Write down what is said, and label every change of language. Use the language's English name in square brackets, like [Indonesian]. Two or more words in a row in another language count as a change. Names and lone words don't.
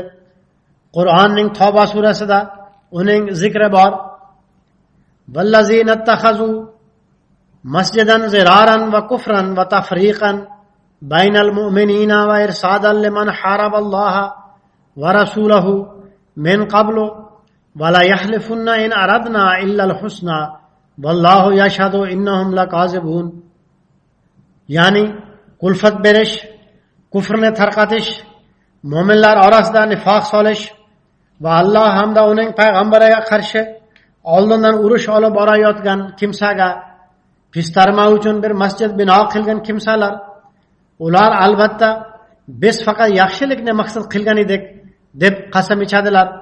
[Uzbek] Qur'onning Tavba surasida uning zikri bor. [Arabic] والذين اتخذوا مسجدا ضرارا وكفرا وتفريقا بين المؤمنين وإرصادا لمن حارب الله ورسوله من قبل وليحلفن إن أردنا إلا الحسنى والله يشهد إنهم لكاذبون. [Uzbek] Ya'ni kulfat berish, kufrni tarqatish, mo'minlar orasida nifoq solish va Alloh hamda uning payg'ambariga qarshi oldindan urush olib borayotgan kimsaga pistarma uchun bir masjid bino qilgan kimsalar, ular albatta biz faqat yaxshilikni maqsad qilgan edik deb qasam ichadilar.